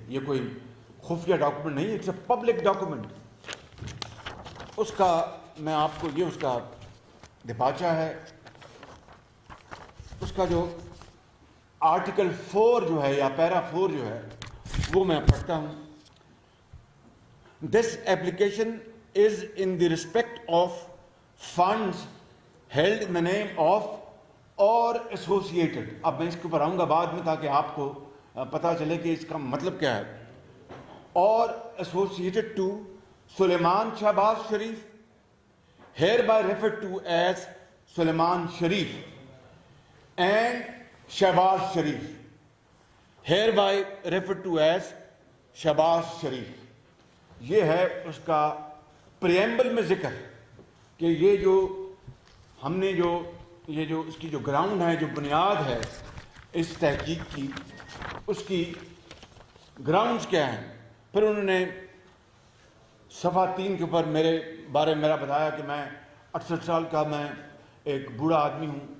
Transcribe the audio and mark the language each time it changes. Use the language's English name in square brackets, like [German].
[Urdu] یہ کوئی خفیہ ڈاکومنٹ نہیں, [English] It's a public document. [Urdu] اس کا میں آپ کو یہ اس کا دپاچہ ہے, اس کا جو آرٹیکل 4 جو ہے یا پیرا 4 جو ہے وہ میں پڑھتا ہوں. [English] This application is in the respect of funds held in the name of or associated. [Urdu] اب میں اس کے اوپر آؤں گا بعد میں تاکہ آپ کو پتہ چلے کہ اس کا مطلب کیا ہے. اور [English] associated to Sulaiman Shahbaz Sharif, hereby referred to as Sulaiman Sharif, and Shahbaz Sharif, hereby referred to as Shahbaz Sharif. [Urdu] یہ ہے اس کا پریمبل میں ذکر کہ یہ جو ہم نے جو اس کی جو گراؤنڈ ہے, جو بنیاد ہے اس تحقیق کی, اس کی گراؤنڈز کیا ہیں. پھر انہوں نے صفحہ 3 کے اوپر میرے بارے میں میرا بتایا کہ میں 68 سال کا میں ایک بوڑھا آدمی ہوں,